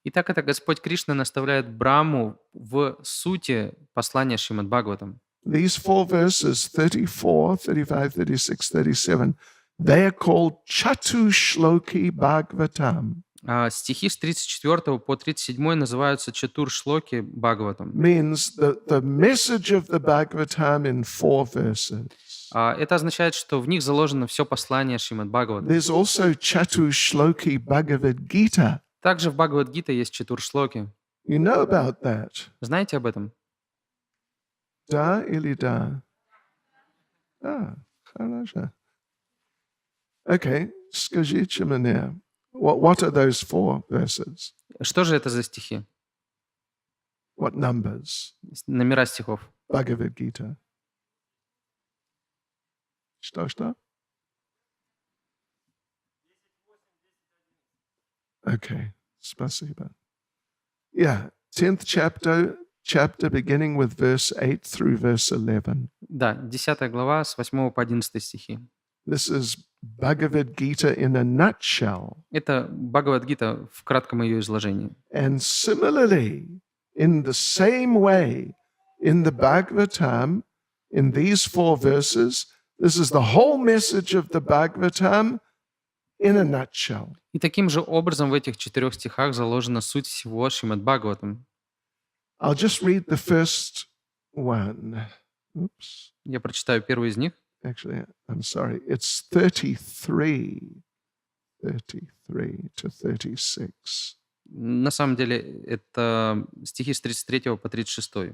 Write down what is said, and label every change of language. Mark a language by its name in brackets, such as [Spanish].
[Russian] Итак, это Господь Кришна наставляет Браму в сути послания Шримад Бхагаватам. [English] These 4 verses, 34, 35, 36, 37, they are called Chatushloki Bhagavatam. [Russian] Стихи с 34 по 37 называются Чатур-шлоки Бхагаватам. [English] Means the message of the Bhagavatam in 4 verses. [Russian] Это означает, что в них заложено все послание Шримад Бхагаватам. [English] There's also Chatushloki Bhagavad Gita. [Russian] Также в Бхагавад-гите есть чатуршлоки. [English] You know about that? [Russian] Знаете об этом? Да или да? Хорошо. [English] Okay, [Russian] скажите мне, [English] what are those 4 verses? [Russian] Что же это за стихи? [English] What numbers? [Russian] Номера стихов. [English] Bhagavad Gita. [Russian] Что? [English] Okay, [Russian] спасибо. [English] Yeah, 10th chapter beginning with verse 8 through verse 11. [Russian] Да, 10 глава с 8 по 11 стихи. [English] This is Bhagavad Gita in a nutshell. [Russian] Это Бхагавад-гита в кратком ее изложении. [English] And similarly, in the same way, in the Bhagavatam, in these 4 verses, this is the whole message of the Bhagavatam in a nutshell. [Russian] И таким же образом в этих 4 стихах заложена суть всего Шримад Бхагаватам. [English] I'll just read the first one. Oops. [Russian] Я прочитаю первый из них. [English] Actually, I'm sorry. It's 33 to 36. [Russian] На самом деле это стихи с 33 по 36.